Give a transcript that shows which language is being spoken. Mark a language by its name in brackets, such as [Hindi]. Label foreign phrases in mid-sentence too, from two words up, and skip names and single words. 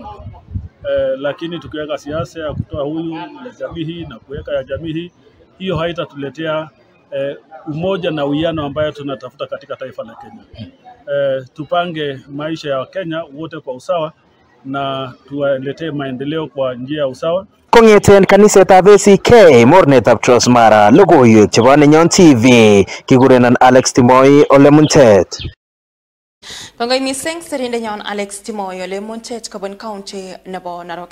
[Swahili] Lakini tukiweka siasa ya kutoa huyu ya jamii hii na kuweka ya jamii hii, hiyo haitatuletea umoja na uwiano ambayo tunatafuta katika taifa la Kenya. Tupange maisha ya Kenya wote kwa usawa na tuwaletee maendeleo kwa njia ya usawa. [Kalenjin] Kong'eten kanisetab ACK mornetab Transmara logoiwek chebo Nenyon TV kikurenan Alex Timoi Ole Muntet. Kongoi mising sirindenyon Alex Timoi Ole Muntet kobun county nebo Narok.